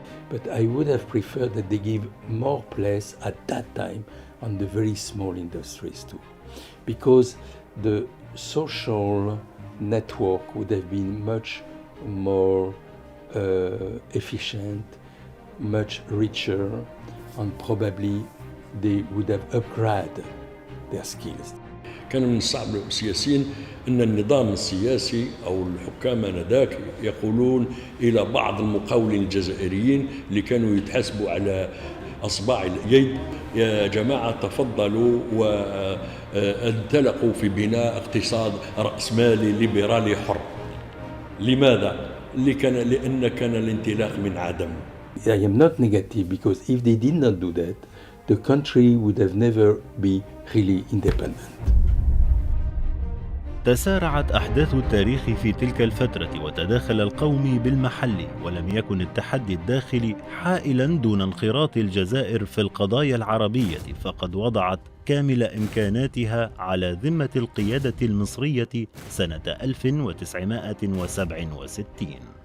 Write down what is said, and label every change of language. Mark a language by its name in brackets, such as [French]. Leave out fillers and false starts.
[English] But I would have preferred that they give more place at that time on the very small industries too, because the social network would have been much more efficient, much richer, and probably they would have upgraded their skills. [Arabic] كان من الصعب السياسيين أن النظام السياسي أو الحكام آنذاك يقولون إلى بعض المقاولين الجزائريين اللي كانوا يتحاسبوا على أصبع اليد: يا جماعة تفضلوا وانطلقوا في بناء اقتصاد رأسمالي ليبرالي حر. لماذا؟ لأن كان الانطلاق من عدم. [English] I am not negative because if they did not do that, the country would have never be really independent. [Arabic] تسارعت أحداث التاريخ في تلك الفترة وتداخل القومي بالمحلي، ولم يكن التحدي الداخلي حائلا دون انخراط الجزائر في القضايا العربية، فقد وضعت كامل إمكاناتها على ذمة القيادة المصرية سنة 1967.